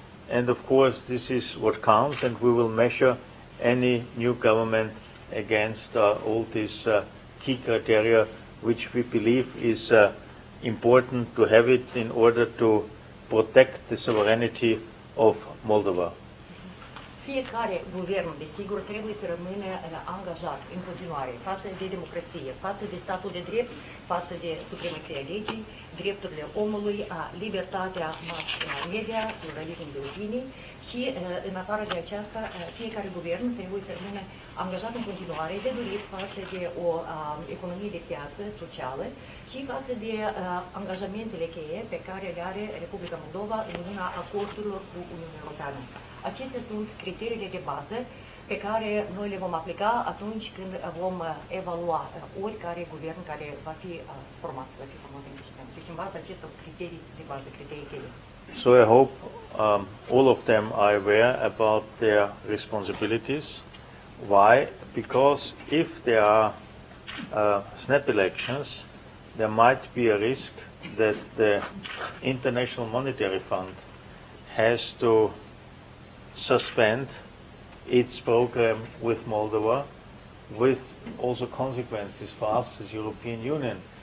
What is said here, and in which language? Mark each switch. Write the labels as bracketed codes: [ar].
[en] And of course this is what counts, and we will measure any new government against all these key criteria which we believe is important to have it in order to protect the sovereignty of Moldova. [ro] Fiecare guvern, desigur, trebuie să rămână angajat în continuare față de democrație, față de statul de drept, față de supremația legii, drepturile omului, libertatea mass media, pluralismul de opinii și, în afară de aceasta, fiecare guvern trebuie să rămână angajat în continuare de dorit față de o economie de piață socială și față de angajamentele cheie pe care le are Republica Moldova în lumina acordurilor cu Uniunea Europeană. Acestea sunt criteriile de bază pe care noi le vom aplica atunci când vom evalua oricare guvern care va fi format în Chișinău. Deci, în baza acestor criterii de bază, criterii cheie. [en] So I hope all of them are aware about their responsibilities. Why? Because if there are snap elections, there might be a risk that the International Monetary Fund has to suspend its program with Moldova, with also consequences for us as European Union.